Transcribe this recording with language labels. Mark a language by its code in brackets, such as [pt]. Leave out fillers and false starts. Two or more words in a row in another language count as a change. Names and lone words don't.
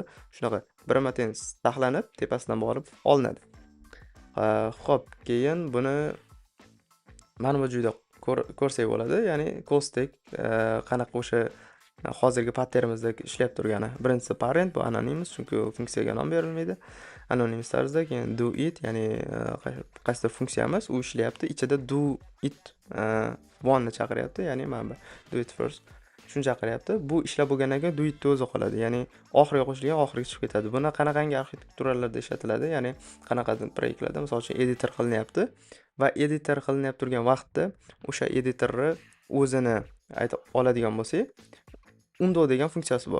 [uz] Shunaqa birma-ten taxlanib, tepasidan borib olinadi. Xo'p, keyin buni mana bu joyda ko'rsak bo'ladi, ya'ni [en] call stack [uz] qanaqa o'sha hozirgi patternimizda ishlab turgani. Birinchisi parent, bu anonymous, chunki funksiyaga nom berilmaydi. Anonymous tarzda, keyin [en] do it, [uz] ya'ni qaysidir funksiyamiz u ishlayapti, ichida [en] do it one [uz] ni chaqiryapti, ya'ni mana bu [en] do it first [uz] shuni chaqiryapti. Bu ishlab bo'lgandan keyin [en] do it [uz] o'zi qoladi, ya'ni oxiriga qo'shilgan oxiriga chiqib ketadi. Buni qanaqangi arxitekturalarda ishlatiladi, ya'ni qanaqadir proyektlarda, misol uchun editor qilinyapti va editor qilinib turgan vaqtda o'sha editorni o'zini aytib oladigan bo'lsak, undo degan funksiyasi bor.